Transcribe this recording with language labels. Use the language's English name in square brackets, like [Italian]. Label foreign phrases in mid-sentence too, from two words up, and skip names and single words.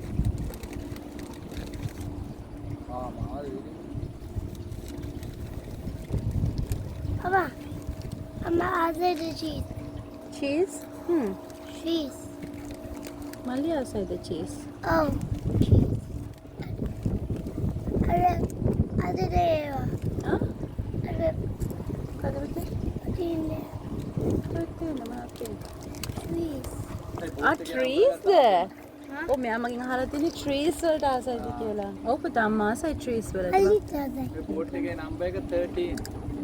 [English] Papa, I'm outside the cheese. cheese? Cheese. මල්ලි outside the cheese. Oh, cheese. Other day. [Sinhala] ආ? [English] Other [Sinhala] කවුද පුතේ? [English] day. [Sinhala] කොහෙද මොනවද තියෙන්නේ? [English] Cheese. [Sinhala] ආ trees? ඔව් මෙයා මගෙන් අහලා තියෙන්නේ trees වලට ආසයිද කියලා. ඔව් පුතා අම්මා ආසයි trees [English] I [Sinhala] වලට. [English] eat other. [Sinhala] මේ බෝට් එකේ නම්බර් එක 13.